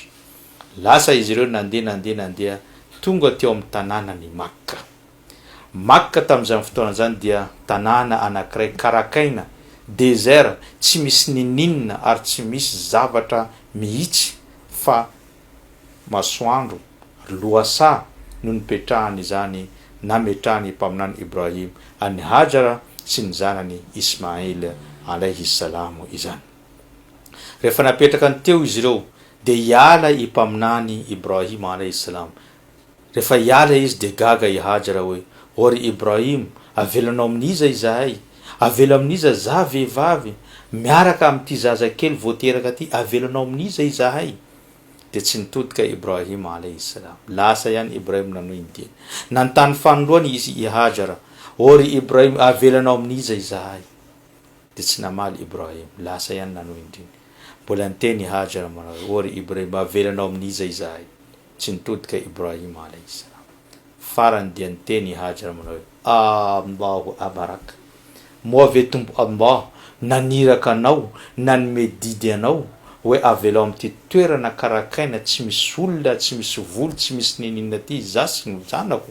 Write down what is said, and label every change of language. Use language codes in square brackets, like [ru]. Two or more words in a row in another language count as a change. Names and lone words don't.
[mg] Lasa izy ireo nandeha tonga teo amin'ny tanàna ny Makka tamin'izany fotoana zany dia tanàna anankiray karakaina, désert, tsy misy ninina ary tsy misy zavatra mihitsy fa masoandro, loasa no nipetrahany izany nametrahany mpaminany Ibrahim any Hajara sy ny zanany Ismail [ar] alayhi salam [mg] izany. Rehefa napetraka teo izy ireo de iala i mpaminany Ibrahim [ar] alayhi salam. [mg] Rehefa iala izy de gaga i Hajara hoe ory Ibrahim, avelanao amin'iza izahay, avela amin'iza za vehivavy miaraka amin'ity zaza kely voateraka ty, avelanao amin'iza izahay. De tsy nitodika Ibrahim [ar] alayhi salam. [mg] Lasa ihany Ibrahim nanohy ny teny. Nantany fanoloany izy i Hajara, ory Ibrahim, avelanao amin'iza izahay. De tsy namaly Ibrahim, lasa ihany nanohy ny teny. Mbola niteny Hajara manao, ory Ibrahim, avelanao amin'iza izahay. Tsy nitodika Ibrahim [ar] alayhi salam. [mg] Farany dia niteny Hajara manao, [ar] Allahu abarak. [mg] Moa ve tompo Allah naniraka anao, nanome didy anao hoe avelao amin'ity toerana karakaina tsy misy olona, tsy misy volo, tsy misy ninina ty za sy ny zanako.